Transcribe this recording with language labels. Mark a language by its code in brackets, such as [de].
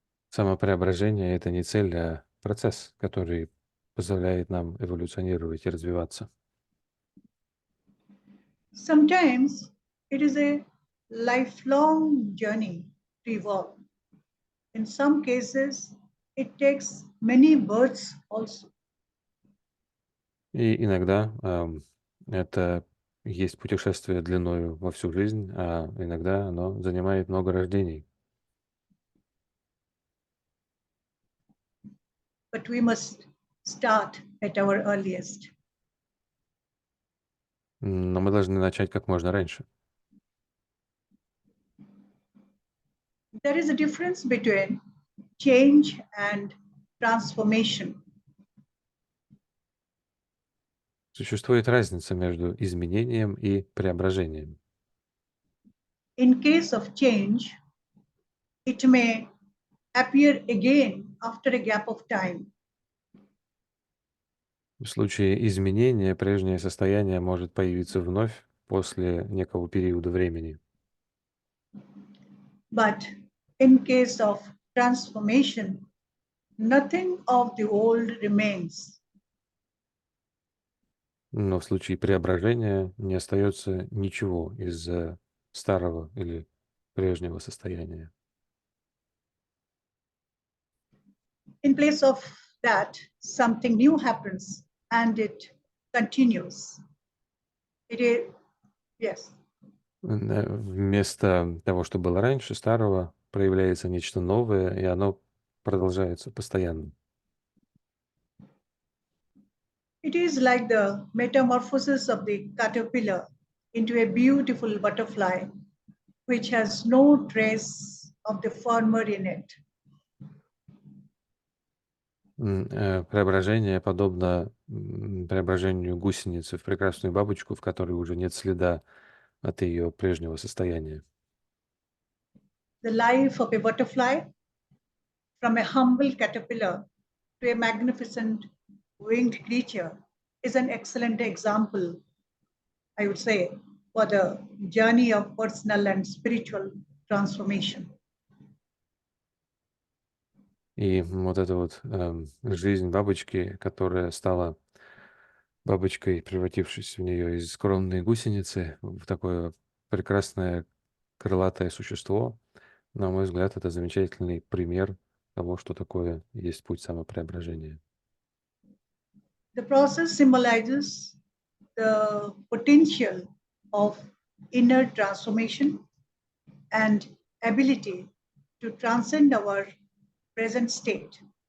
[ru] Самопреображение — это не цель, а процесс, который позволяет нам эволюционировать и развиваться. [en] Sometimes it is a lifelong journey to evolve. In some cases, it takes many births also. [ru] И иногда это есть путешествие длиною во всю жизнь, а иногда оно занимает много рождений. [en] But we must start at our earliest. [ru] Но мы должны начать как можно раньше. [en] There is a difference between change and transformation. [ru] Существует разница между изменением и преображением. [en] In case of change, it may appear again after a gap of time. [ru] В случае изменения прежнее состояние может появиться вновь после некого периода времени. [en] But in case of transformation, nothing of the old remains. [ru] Но в случае преображения не остается ничего из старого или прежнего состояния. [en] In place of that, something new happens and it continues. It is, yes. [ru] Вместо того, что было раньше, старого, проявляется нечто новое, и оно продолжается постоянно. [en] It is like the metamorphosis of the caterpillar into a beautiful butterfly, which has no trace of the former in it. [ru] Преображение подобно преображению гусеницы в прекрасную бабочку, в которой уже нет следа от ее прежнего состояния. [en] The life of a butterfly, from a humble caterpillar to a magnificent winged creature, is an excellent example, I would say, for the journey of personal and spiritual transformation. [ru] И вот эта вот жизнь бабочки, которая стала бабочкой, превратившись в нее из скромной гусеницы в такое прекрасное крылатое существо, на мой взгляд, это замечательный пример того, что такое есть путь самопреображения. [en] The process symbolizes the potential of inner transformation and ability to transcend our present state.